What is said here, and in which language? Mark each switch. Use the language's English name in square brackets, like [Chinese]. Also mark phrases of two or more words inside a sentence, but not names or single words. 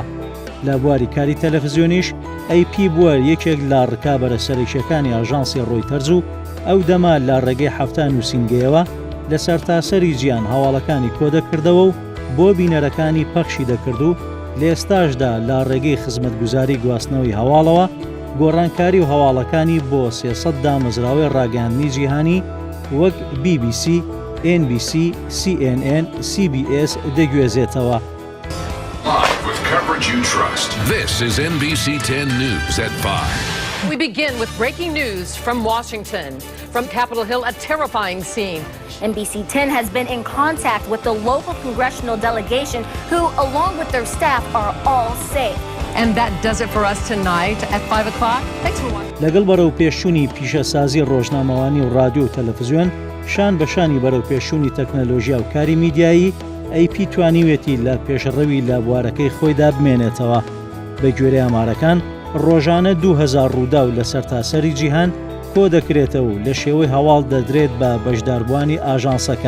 [Central Kurdish] لە بواری کاری تەلەڤیزیۆنیش ئەیپی بووە یەکێک لە ڕکابەرە سەرکیەکانی ئاژانسی ڕۆیتەرز و ئەو دەما لە ڕێگەی هەفتە نووسینگەیەوە لە سەرتاسەری جیهان هەواڵەکانی کۆدەکردەوە و بۆ بینەرەکانی پەخشی دەکرد و لە ئێستاشدا لە ڕێگەی خزمەتگوزاری گواستنەوەی هەواڵەوە گۆڕانکاری و هەواڵەکانی بۆ 300 دامەزراوەی ڕاگەیاندنی جیهانی وەک BBC، NBC، CNN، CBS دەگوێزێتەوە. [English] You trust. This is NBC 10 News at 5. We begin with breaking news from Washington. From Capitol Hill, a terrifying scene. NBC 10 has been in contact with the local congressional delegation who, along with their staff, are all safe. And that does it for us tonight at 5 o'clock. Thanks for watching. [Central Kurdish] لەگەڵ بەرەو پێشوونی پیشەسازی ڕۆژنامەوانی و رادیۆ و تەلەڤیزیۆن شان بەشانی بەرەو پێشوونی تەکنەلۆژیا و کاری میدیایی ئەیپی توانیوێتی لە پێشڕەوی لە بوارەکەی خۆیدا بمێنێتەوە. بە گوێرەی ئامارەکان ڕۆژانە 2000 ڕوودا و لە سەرتاسەری جیهان کۆ دەکرێتەوە و لە شێوەی هەواڵ دەدرێت بە بەشداربوانی ئاژانسەکە.